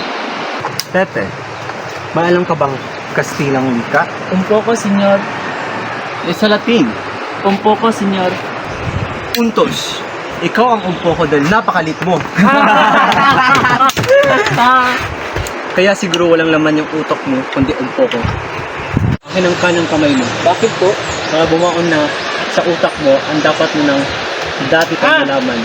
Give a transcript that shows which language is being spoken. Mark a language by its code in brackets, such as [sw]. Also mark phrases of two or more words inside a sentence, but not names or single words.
[tl] Pepe, maalam ka bang Kastilang wika? [es] Un poco, senyor. [tl] Sa Latin. [es] Un poco, senyor. Puntos. [tl] Ikaw ang umpoko dahil napakalit mo. Kaya siguro walang laman yung utok mo, kundi umpoko. Akin ang kanang kamay mo. Bakit po? Para bumaon na sa utak mo ang dapat mo ng dati kang nalaman.